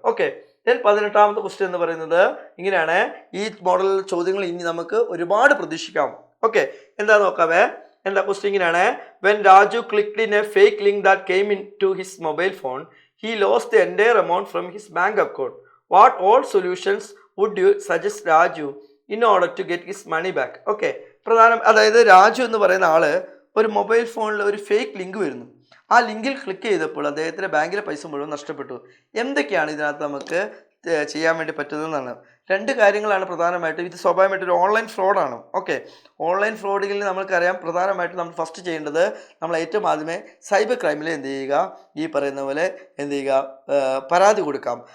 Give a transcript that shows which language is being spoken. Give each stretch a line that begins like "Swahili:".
Malayalam: Okay, 18ാമത്തെ question എന്ന് പറയുന്നത് ഇങ്ങനെയാണ്. ഈ മോഡൽ ചോദ്യങ്ങൾ ഇനി നമുക്ക് ഒരുപാട് പ്രതീക്ഷിക്കാം. ഓക്കെ, എന്താ നോക്കാവേ. എന്താ ക്വസ്റ്റ്യൻ ഇങ്ങനെയാണ്.
English: When Raju clicked in a fake link that came in to his mobile phone, he lost the entire amount from his bank account. What all solutions would you suggest Raju in order to get his money back?
Malayalam: Okay, അതായത് രാജു എന്ന് പറയുന്ന ആള് ഒരു mobile ഫോണിൽ ഒരു fake link വരുന്നു. ആ ലിങ്കിൽ ക്ലിക്ക് ചെയ്തപ്പോൾ അദ്ദേഹത്തിൻ്റെ ബാങ്കിലെ പൈസ മുഴുവൻ നഷ്ടപ്പെട്ടു. എന്തൊക്കെയാണ് ഇതിനകത്ത് നമുക്ക് ചെയ്യാൻ വേണ്ടി പറ്റുന്നതെന്നാണ്. 2 കാര്യങ്ങളാണ് പ്രധാനമായിട്ടും. ഇത് സ്വാഭാവികമായിട്ട് ഒരു ഓൺലൈൻ ഫ്രോഡാണ്. ഓക്കെ, ഓൺലൈൻ ഫ്രോഡുകളിൽ നമ്മൾക്കറിയാം പ്രധാനമായിട്ടും നമ്മൾ ഫസ്റ്റ് ചെയ്യേണ്ടത് നമ്മൾ ഏറ്റവും ആദ്യമേ സൈബർ ക്രൈമിൽ എന്ത് ചെയ്യുക, ഈ പറയുന്ന പോലെ എന്ത് ചെയ്യുക, പരാതി കൊടുക്കാം.